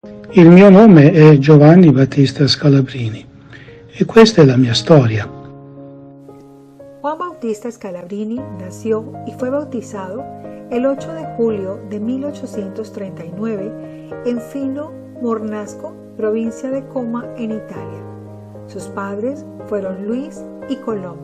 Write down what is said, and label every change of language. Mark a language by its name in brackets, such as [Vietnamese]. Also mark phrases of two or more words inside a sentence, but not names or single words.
[Italian] Il mio nome è Giovanni Battista Scalabrini e questa è la mia storia. [Spanish] Juan Bautista Scalabrini nació y fue bautizado el 8 de julio de 1839 en Fino Mornasco, provincia de Coma, en Italia. Sus padres fueron Luis y Colomba.